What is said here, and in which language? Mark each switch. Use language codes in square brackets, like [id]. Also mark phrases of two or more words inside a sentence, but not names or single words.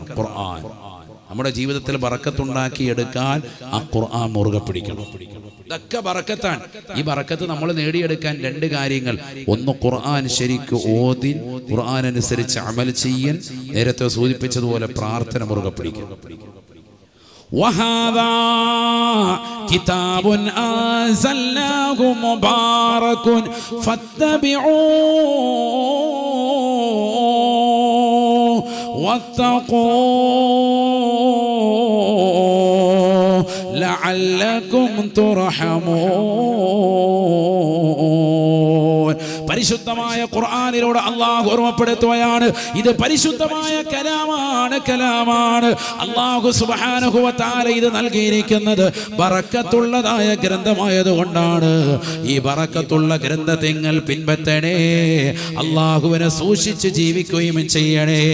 [ml] ഖുർആൻ നമ്മുടെ ജീവിതത്തിൽ ബറക്കത്തുണ്ടാക്കി എടുക്കാൻ ആ ഖുർആൻ മുറുകെ പിടിക്കണം. ഇതൊക്കെ ബറക്കത്താണ്. ഈ ബറക്കത്ത് നമ്മൾ നേടിയെടുക്കാൻ 2 കാര്യങ്ങൾ. ഒന്ന്, ഖുർആൻ ശരിക്ക് ഓതി ഖുർആൻ അനുസരിച്ച് അമൽ ചെയ്യാൻ, നേരത്തെ സൂചിപ്പിച്ചതുപോലെ പ്രാർത്ഥന മുറുകെ പിടിക്കണം. [ar] وهذا كتاب أنزلناه مبارك فاتبعوه واتقوا لعلكم ترحمون. [ml] പരിശുദ്ധമായ ഖുർആനിലൂടെ അല്ലാഹു ഓർമ്മപ്പെടുത്തുകയാണ്, ഇത് പരിശുദ്ധമായ കലാമാണ്. അല്ലാഹു [ar] سبحانه وتعالى [ml] ഇത് നൽകിയിരിക്കുന്നത് ബറക്കത്തുള്ളതായ ഗ്രന്ഥമായതുകൊണ്ടാണ്. ഈ ബറക്കത്തുള്ള ഗ്രന്ഥങ്ങൾ പിൻപറ്റണേ, അല്ലാഹുവിനെ സൂക്ഷിച്ച് ജീവിക്കുകയും ചെയ്യണേ.